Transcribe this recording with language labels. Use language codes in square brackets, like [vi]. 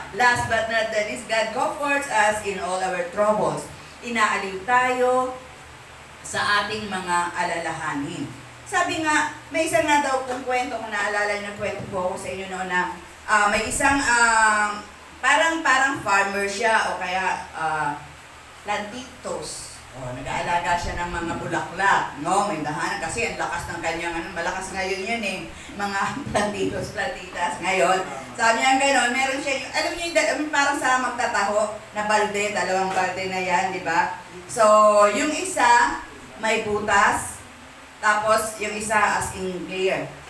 [en] Last but not the least, God comforts us in all our troubles. [tl] Inaaliw tayo sa ating mga alalahanin. Sabi nga, may isa nga daw kung kwento, kung naalala niyo, kwento po ako sa inyo noon na may isang parang farmer siya o kaya plantitos. Nag-aalaga siya ng mga bulaklak, no? May dahanan kasi ang lakas ng kanyang, malakas ngayon yun mga plantitas ngayon. Sabi niya gano'n, meron siya, alam niyo yung parang sa magtataho na balde, 2 balde na yan, di ba? So, yung isa, may butas, tapos yung isa as in clear.